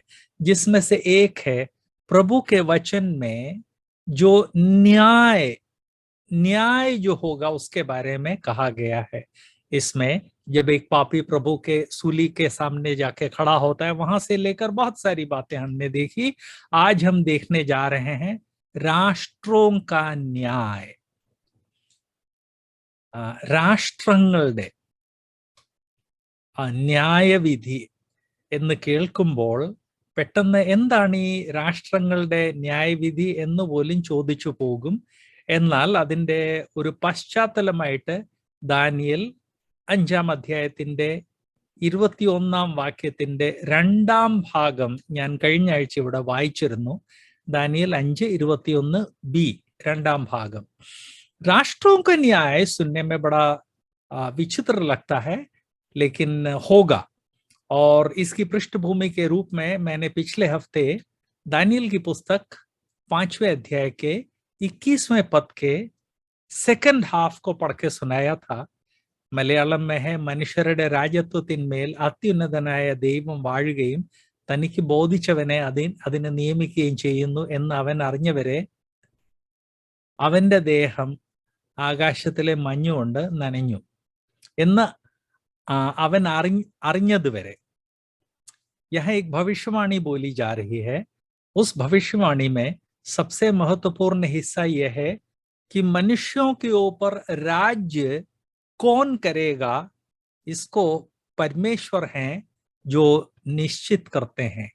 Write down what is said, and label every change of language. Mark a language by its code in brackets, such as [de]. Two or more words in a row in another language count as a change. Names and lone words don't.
[hi] जिसमें से एक है प्रभु के वचन में जो न्याय जो होगा उसके बारे में कहा गया है. इसमें जब एक पापी प्रभु के सूली के सामने जाके खड़ा होता है, वहां से लेकर बहुत सारी बातें हमने देखी. आज हम देखने जा रहे हैं राष्ट्रों का न्याय. [ml] രാഷ്ട്രങ്ങളുടെ ന്യായവിധി എന്ന് കേൾക്കുമ്പോൾ പെട്ടെന്ന് എന്താണ് ഈ രാഷ്ട്രങ്ങളുടെ ന്യായവിധി എന്ന് പോലും ചോദിച്ചു പോകും. എന്നാൽ അതിൻ്റെ ഒരു പശ്ചാത്തലമായിട്ട് ദാനിയേൽ 5-ാം അധ്യായത്തിന്റെ 21-ാം വാക്യത്തിന്റെ 2-ാം ഭാഗം ഞാൻ കഴിഞ്ഞ ആഴ്ച ഇവിടെ വായിച്ചിരുന്നു. ദാനിയേൽ 5:21b 2-ാം ഭാഗം. [hi] राष्ट्रों का न्याय सुनने में बड़ा विचित्र लगता है, लेकिन होगा. और इसकी पृष्ठभूमि के रूप में मैंने पिछले हफ्ते दानियल की पुस्तक 5वें अध्याय के 21वें पद के [en] second half [hi] को पढ़ के सुनाया था. മലയാളം में है, [ml] മനുഷ്യരുടെ രാജത്വത്തിന്മേൽ അത്യുന്നതനായ ദൈവം വാഴുകയും തനിക്ക് ബോധിച്ചവനെ അതിനെ നിയമിക്കുകയും ചെയ്യുന്നു എന്ന് അവൻ അറിഞ്ഞവരെ അവന്റെ ദേഹം ആകാശത്തിലെ മഞ്ഞുകൊണ്ട് നനഞ്ഞു എന്ന് അവൻ അറിഞ്ഞതുവരെ. [hi] यहाँ एक भविष्यवाणी बोली जा रही है. उस भविष्यवाणी में सबसे महत्वपूर्ण हिस्सा यह है कि मनुष्यों के ऊपर राज्य कौन करेगा, इसको परमेश्वर हैं जो निश्चित करते हैं.